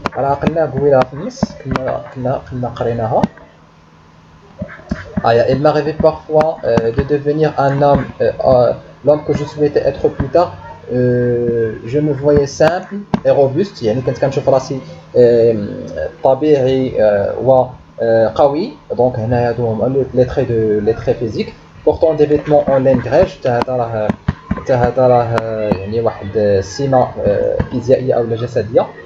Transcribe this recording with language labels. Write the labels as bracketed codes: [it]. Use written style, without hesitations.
[ar] راه قلنا قويله في النص، كنا قريناها. [fr] Il m'arrivait parfois de devenir un homme, l'homme que je souhaitais être plus tard. Je me voyais simple et robuste، [ar] يعني كنت كنشوف راسي طبيعي وقوي. دونك هنا هادو هما لي تري فيزيك. [fr] portant des vêtements en laine grège، [ar] حتى هذا راه يعني واحد السمه فيزيائيه او جسديه.